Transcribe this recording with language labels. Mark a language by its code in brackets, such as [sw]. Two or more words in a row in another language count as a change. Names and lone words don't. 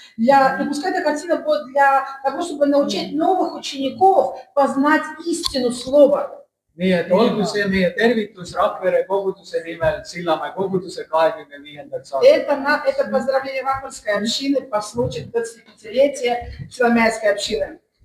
[ru] и пускай эта картина будет для того, чтобы научить новых учеников познать истину слова. [et] Nii et olgu see meie tervitus Rakvere koguduse nimel Sillamäe koguduse 25. aastal. [ru] Это поздравление Ракверской общины по случаю 25-летия Соломеевской общины.